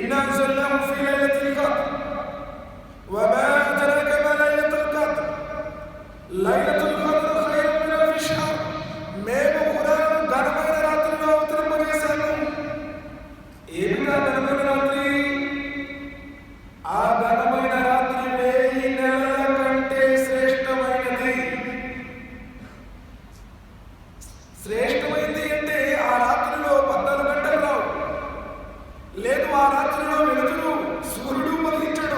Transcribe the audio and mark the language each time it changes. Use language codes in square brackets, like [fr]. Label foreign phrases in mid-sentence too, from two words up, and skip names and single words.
[ar] أنزلناه في ليلة القدر وما أدراك ما ليلة القدر ليلة القدر خير من ألف شهر [te] మేము ఖురాన్ ఘనమైన రాత్రిలో అవతరింపజేశాము. ఏమిటా ఘనమైన రాత్రి? ఆ ఘనమైన రాత్రి 1000 నెలల కంటే శ్రేష్టమైనది. శ్రేష్టమైంది అంటే ఆ రాత్రిలో 14 గంటలు రావు, లేదు ఆ రాత్రిలో వెలుగులు సూర్యుడు ఉదయించడు.